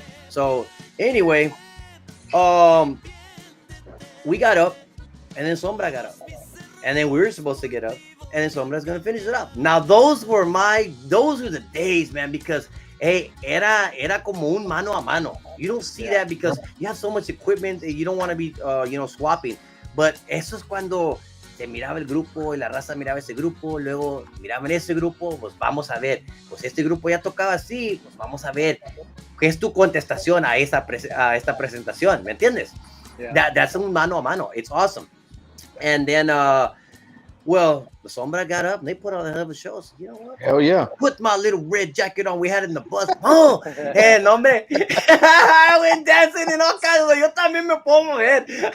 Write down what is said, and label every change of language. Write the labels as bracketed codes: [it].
[en] So anyway, we got up, and then Sombra got up, and then we were supposed to get up, and then Sombra's gonna finish it up. Now those were the days, man, because hey, [es] era como un mano a mano. [en] You don't see that because you have so much equipment that you don't want to be swapping. [es] But eso es cuando se miraba el grupo y la raza miraba ese grupo, luego miraban ese grupo, pues vamos a ver, pues este grupo ya tocaba así, pues vamos a ver qué es tu contestación a esta presentación, ¿me entiendes? [en] Yeah. That's un mano a mano. It's awesome. And then, well, the Sombra got up and they put on a hell of a show. So, you know what? Hell yeah. Put my little red jacket on. We had it in the bus. Oh, and hombre, I went dancing and all kinds of, [es] yo también me pongo, [en] man.